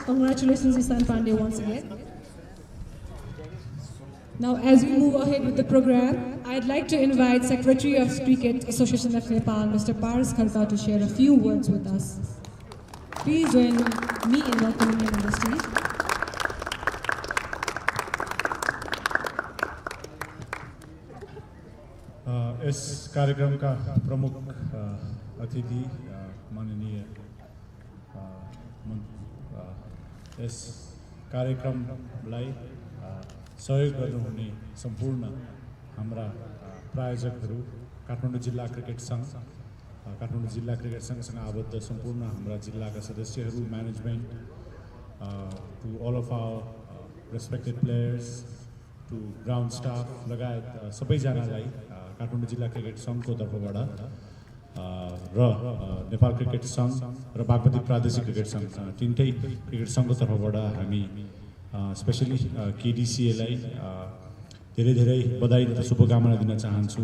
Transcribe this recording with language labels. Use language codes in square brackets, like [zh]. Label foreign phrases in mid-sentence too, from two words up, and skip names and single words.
[en] Congratulations, Isan Pandey, once again. Now, as we move ahead with the program, I'd like to invite Secretary of Cricket Association of Nepal, Mr. Paras Khadka, to share a few words with us. Please join me in welcoming him on the stage. [hi] इस कार्यक्रम का प्रमुख अतिथि माननीय [ne] इस कार्यक्रमलाई सहयोग गर्नुहुने सम्पूर्ण हाम्रा प्रायोजकहरू काठमाडौँ जिल्ला क्रिकेट सङ्घ काठमाडौँ जिल्ला क्रिकेट सङ्घसँग आबद्ध सम्पूर्ण हाम्रा जिल्लाका सदस्यहरू [en] management to all of our respected players to ground staff [ne] लगायत सबैजनालाई काठमाडौँ जिल्ला क्रिकेट सङ्घको तर्फबाट र नेपाल क्रिकेट सङ्घ र बागमती प्रादेशिक क्रिकेट सङ्घ तिनटै क्रिकेट सङ्घको तर्फबाट हामी स्पेसली केडिसिएलाई धेरै धेरै बधाई तथा शुभकामना दिन चाहन्छु।